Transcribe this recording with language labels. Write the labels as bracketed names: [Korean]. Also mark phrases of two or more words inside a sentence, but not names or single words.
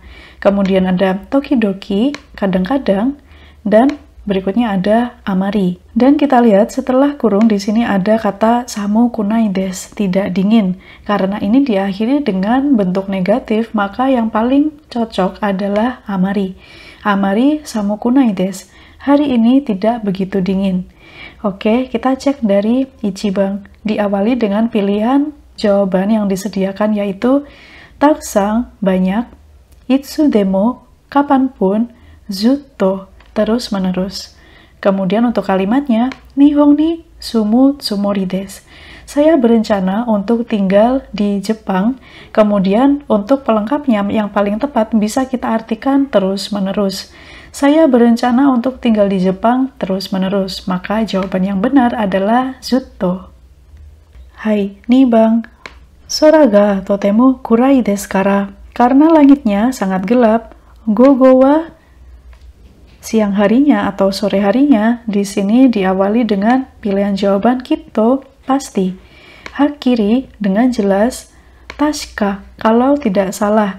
[Indonesian] Kemudian ada tokidoki, kadang-kadang, dan berikutnya ada amari. Dan kita lihat setelah kurung di sini ada kata [Japanese] 寒くないです, [Indonesian] tidak dingin. Karena ini diakhiri dengan bentuk negatif, maka yang paling cocok adalah amari. [Japanese] あまり寒くないです, [Indonesian] hari ini tidak begitu dingin. Oke, kita cek dari ichiban. Diawali dengan pilihan jawaban yang disediakan yaitu takusang, banyak, [Japanese] いつでも, [Indonesian] kapanpun, zutto, terus-menerus. Kemudian untuk kalimatnya, [Japanese] 日本に住むつもりです. [Indonesian] Saya berencana untuk tinggal di Jepang. Kemudian untuk pelengkapnya yang paling tepat bisa kita artikan terus-menerus. Saya berencana untuk tinggal di Jepang terus-menerus. Maka jawaban yang benar adalah zutto. [Japanese] はい、二番. 空がとても暗いですから. [Indonesian] Karena langitnya sangat gelap, [Japanese] 午後は, [Indonesian] siang harinya atau sore harinya, di sini diawali dengan pilihan jawaban kitto, pasti. Hakiri dengan jelas, tashika, kalau tidak salah.